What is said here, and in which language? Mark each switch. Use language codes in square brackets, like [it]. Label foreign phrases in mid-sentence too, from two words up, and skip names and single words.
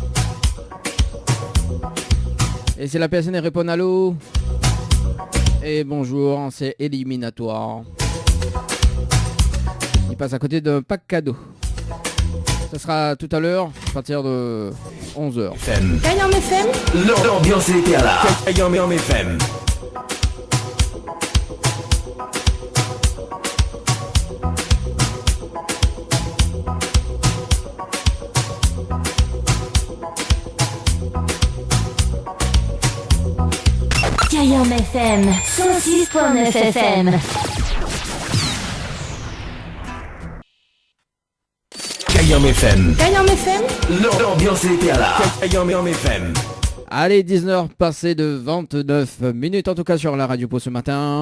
[fr] Et si la personne répond allô et bonjour, c'est éliminatoire. Il passe à côté d'un pack cadeau. Ça sera tout à l'heure, à partir de 11h. Kayam FM. L'ambiance est là. Kayam FM. Kayam FM 106.9 FM. Kayam FM. Kayam FM. L'ambiance est là. Kayam FM. Allez, 19h passé de 29 minutes en tout cas sur la radio pour ce matin.